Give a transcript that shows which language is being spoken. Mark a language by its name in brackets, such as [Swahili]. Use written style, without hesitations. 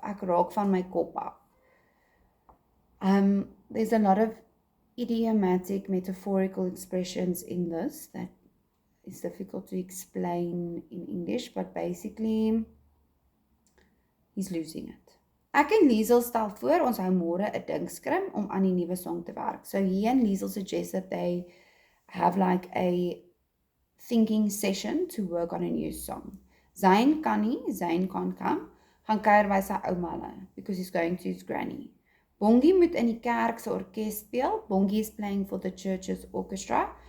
[Afrikaans] Ek raak van my kop af. [English] There's a lot of idiomatic, metaphorical expressions in this that is difficult to explain in English, but basically, he's losing it. [Afrikaans] Ek en Liesel stel voor, ons hou môre 'n dinkskrim om aan die nuwe song te werk. [English] So he and Liesel suggest that they have like a thinking session to work on a new song. [Afrikaans] Zayn kan nie, [English] Zayn can't come, [Afrikaans] gaan kuier by sy ouma [English] because he's going to his granny. [Afrikaans] Bongie moet in die kerk se orkes speel. [English] Bongie is playing for the church's orchestra.